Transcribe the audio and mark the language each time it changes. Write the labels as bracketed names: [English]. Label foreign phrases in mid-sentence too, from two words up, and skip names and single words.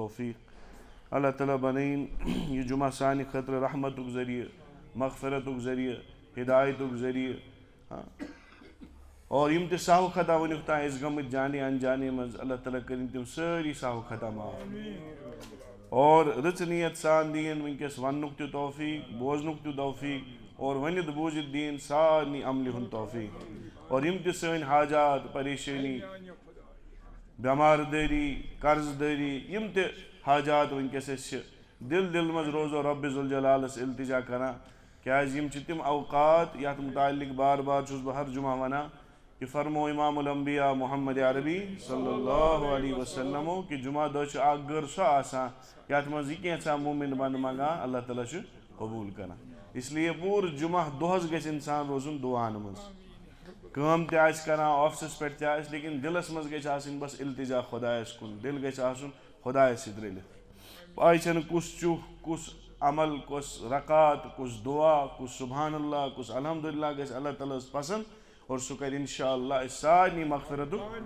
[Kashmiri] توفیق اللہ تعالیٰ بنائیں یہ جمعہ سانہِ خٲطرٕ رحمتُک ذریعہ مغفرتُک ذریعہ ہدایتُک ذریعہ اور یم تہِ سہو خطا ونیُک تام ٲسۍ گٔمٕتۍ [Urdu] جانے انجانے [Kashmiri] منٛز اللہ تعالیٰ کٔرِنۍ تِم سٲری سہو خطا معاف اور رٕژ نیت سان دِیِن وٕنکٮ۪س وننُک تہِ توفیق بوزنُک تہِ توفیق اور ؤنِتھ بوٗزِتھ دِیِن سارنٕے عملہِ ہُنٛد توفیق اور یم تہِ سٲنۍ حاجات پریشٲنی بٮ۪مار دٲری قرض دٲری یم تہِ حاجات وٕنکٮ۪س أسۍ چھِ دل منٛز روزو رۄبِ ذوالجلالس التجا کران کیٛازِ یم چھِ تِم اوقات یتھ متعلق بار بار چھُس بہٕ ہر جمعہ ونان کہ فرمو امام الانبیاء محمد عربی [Arabic] صلی اللہ علیہ وسلمو [Kashmiri] کہ جمعہ دۄہ چھُ اکھ گٔر سۄ آسان یتھ منٛز یہِ کینٛژھا مومن بنٛدٕ منٛگان اللہ تعالیٰ چھُ قبوٗل کران [Urdu] اس لیے [Kashmiri] پوٗرٕ جمعہ دۄہس گژھِ انسان روزُن دعاہن منٛز کٲم تہِ آسہِ کران آفسس پٮ۪ٹھ تہِ آسہِ لیکن دلس منٛز گژھِ آسٕنۍ بس التجا خۄدایس کُن دل گژھِ آسُن خۄدایس سۭتۍ رٔلِتھ پاے چھنہٕ کُس چُھ کُس عمل کُس رکات کُس دعا کُس [Arabic] سبحان اللہ [Kashmiri] کُس الحمدللہ گژھِ اللہ تعالیٰ ہس پسنٛد اور سُہ کرِ انشاءاللہ أسۍ سارنٕے مغفرتُک